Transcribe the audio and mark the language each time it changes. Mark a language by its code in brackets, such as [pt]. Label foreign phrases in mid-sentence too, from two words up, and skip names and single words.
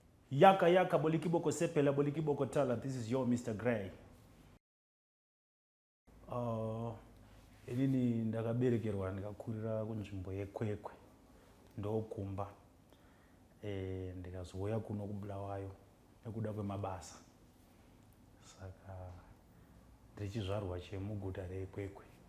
[ln] Yaka, yaka, boliki boko sepela, boliki boko tala. [en] This is your Mister Gray. [sn] Uh, inini ndakaberekerwa ndikakurira kunzvimbo yeKwekwe, ndokumba. Eh, ndikazouya kuno kuBulawayo nekuda kwemabasa. Saka ndichizvarwa chemuguta reKwekwe.